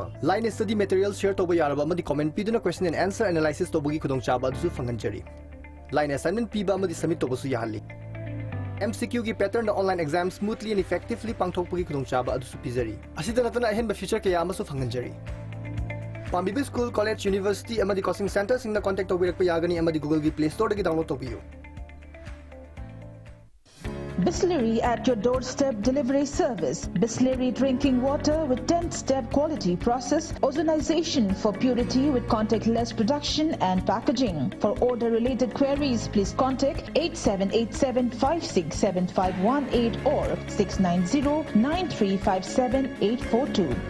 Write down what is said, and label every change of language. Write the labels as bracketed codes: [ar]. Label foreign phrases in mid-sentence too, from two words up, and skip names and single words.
[en] Line study materials share [mni] toba yaraba amadi comment piduna [en] question and answer analysis [mni] tobugi khudong chaba dusu fanganjari. [en] Line assignment [mni] piba amadi submit tobasu yahalli. MCQ ki [en] pattern online exam smoothly and effectively [mni] pangthokpugi khudong chaba adusu pizari. Asida natana ahen ba future kaya amasu fanganjari. Pambibi [en] School, College, University [mni] amadi [en] coaching center [mni] singna contact tobirakpa yagani amadi Google gi Play Store dagi download tobiyo. [en] Bisleri at your doorstep delivery service. Bisleri drinking water with 10-step quality process. Ozonization for purity with contactless production and packaging. For order-related queries, please contact 8787567518 or 690-9357-842.